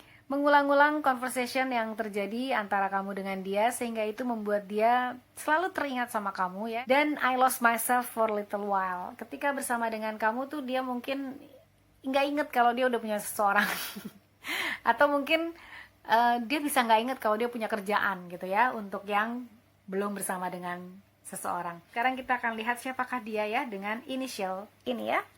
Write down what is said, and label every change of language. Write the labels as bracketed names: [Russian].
[Indonesian] mengulang-ulang conversation yang terjadi antara kamu dengan dia, sehingga itu membuat dia selalu teringat sama kamu ya. Dan [English] I lost myself for a little while. [Indonesian] Ketika bersama dengan kamu tuh dia mungkin nggak inget kalau dia udah punya seseorang. Atau mungkin dia bisa nggak inget kalau dia punya kerjaan gitu ya, untuk yang belum bersama dengan seseorang. Sekarang kita akan lihat siapakah dia ya, dengan initial ini ya.